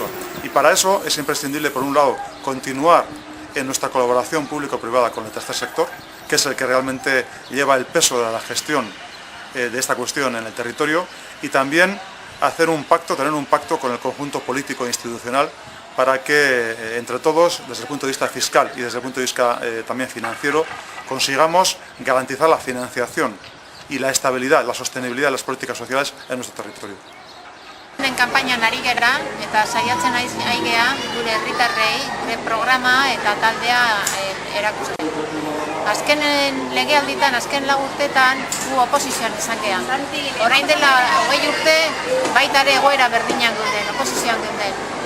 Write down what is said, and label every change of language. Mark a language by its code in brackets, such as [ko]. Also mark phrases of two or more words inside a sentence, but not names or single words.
[es] Y para eso es imprescindible, por un lado, continuar en nuestra colaboración público-privada con el tercer sector, que es el que realmente lleva el peso de la gestión de esta cuestión en el territorio, y también hacer un pacto, tener un pacto con el conjunto político e institucional para que entre todos, desde el punto de vista fiscal y desde el punto de vista también financiero, consigamos garantizar la financiación y la estabilidad, la sostenibilidad de las políticas sociales en nuestro territorio. [eu] En kanpainan ari gera eta saiatzen ari gea gure herritarrei gure programa eta taldea erakusten. Azken legealditan, azken 4 urtetan gu oposizioan izan gea. Orain dela 20 urte baita ere egoera berdinan geunden, oposizioan geunden.